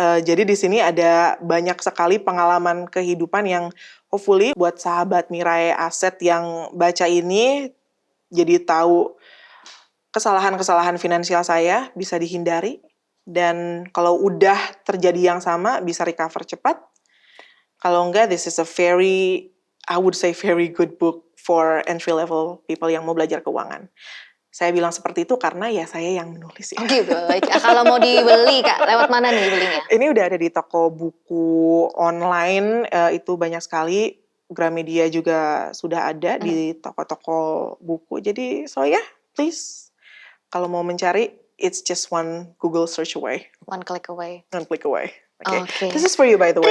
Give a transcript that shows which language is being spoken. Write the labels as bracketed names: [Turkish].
[Indonesian] Jadi di sini ada banyak sekali pengalaman kehidupan yang hopefully buat sahabat Mirai Aset yang baca ini jadi tahu kesalahan-kesalahan finansial saya bisa dihindari. Dan kalau udah terjadi yang sama bisa recover cepat. Kalau enggak, [English] this is a I would say very good book for entry level people [Indonesian] yang mau belajar keuangan. Saya bilang seperti itu karena ya saya yang menulis ya. Oh gitu. Kalau mau dibeli Kak, lewat mana nih belinya? Ini udah ada di toko buku online, itu banyak sekali. Gramedia juga sudah ada di toko-toko buku. Jadi [English] so yeah, please. [Indonesian] Kalau mau mencari, [English] it's just one Google search away. One click away. One click away. Oke. Okay. This is for you by the way.